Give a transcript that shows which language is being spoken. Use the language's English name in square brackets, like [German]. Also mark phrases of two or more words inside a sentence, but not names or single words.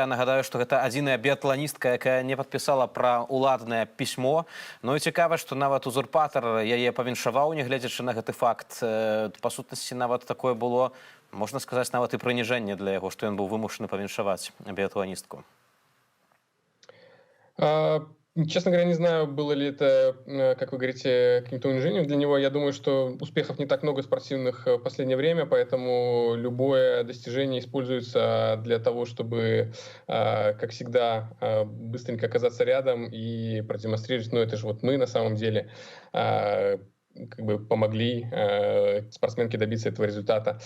[Belarusian] Нагадаю, што гэта адзіная біятланістка, якая не падпісала пра ўладнае пісьмо. Ну і цікава, што нават узурпатар яе павіншаваў, нягледзячы на гэты факт. Па сутнасці нават такое было, можна сказаць, нават і прыніжэнне для яго, што ён быў вымушаны павіншаваць біятланістку. [Russian] Честно говоря, не знаю, было ли это, как вы говорите, каким-то унижением для него. Я думаю, что успехов не так много спортивных в последнее время, поэтому любое достижение используется для того, чтобы, как всегда, быстренько оказаться рядом и продемонстрировать, это же вот мы на самом деле, как бы помогли спортсменке добиться этого результата.